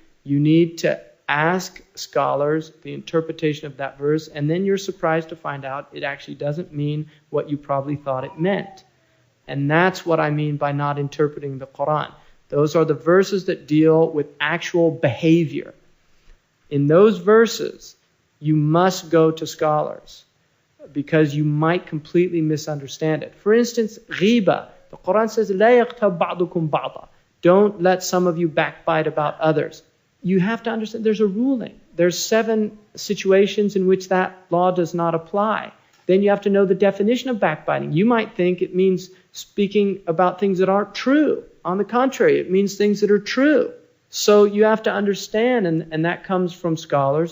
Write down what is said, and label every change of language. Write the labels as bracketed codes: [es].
[en] You need to ask scholars the interpretation of that verse, and then you're surprised to find out it actually doesn't mean what you probably thought it meant. And that's what I mean by not interpreting the Qur'an. Those are the verses that deal with actual behavior. In those verses, you must go to scholars because you might completely misunderstand it. For instance, ghiba. The Qur'an says, [ar] لا يغتب بعضكم بعضا. [en] Don't let some of you backbite about others. You have to understand there's a ruling. There's 7 situations in which that law does not apply. Then you have to know the definition of backbiting. You might think it means speaking about things that aren't true. On the contrary, it means things that are true. So you have to understand, and that comes from scholars.